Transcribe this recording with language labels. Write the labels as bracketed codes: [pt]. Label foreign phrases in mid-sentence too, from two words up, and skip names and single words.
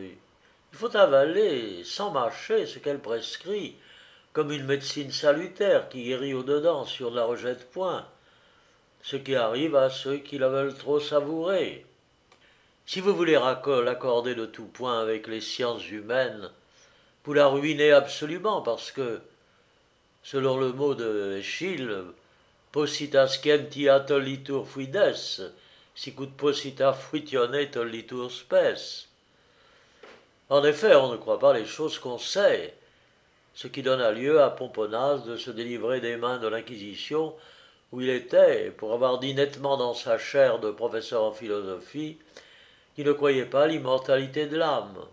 [fr] Il faut avaler, sans mâcher, ce qu'elle prescrit, comme une médecine salutaire qui guérit au-dedans si on ne la rejette point, ce qui arrive à ceux qui la veulent trop savourer. Si vous voulez l'accorder de tout point avec les sciences humaines, vous la ruinez absolument parce que, selon le mot de Eschyle, [la] posita scientia tollitur fides, sicut posita fruitione tollitur spes. [fr] En effet, on ne croit pas les choses qu'on sait, ce qui donna lieu à Pomponaz de se délivrer des mains de l'Inquisition, où il était, pour avoir dit nettement dans sa chaire de professeur en philosophie, qu'il ne croyait pas à l'immortalité de l'âme.